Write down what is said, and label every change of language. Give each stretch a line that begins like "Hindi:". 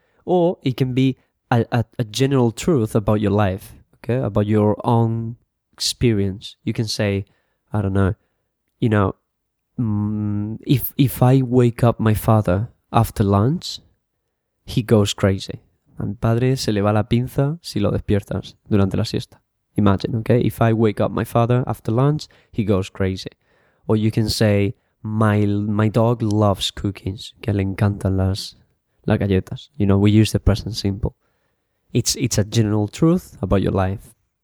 English: Or it can be a general truth about your life, okay? About your own experience. You can say, I don't know, you know, if I wake up my father after lunch, he goes crazy.
Spanish: A mi padre se le va la pinza si lo despiertas durante la siesta.
English: Imagine, okay? If I wake up my father after lunch, he goes crazy. Or you can say, my dog loves cookies,
Spanish: que le encantan las galletas.
English: You know, we use the present simple. It's a general truth about your life.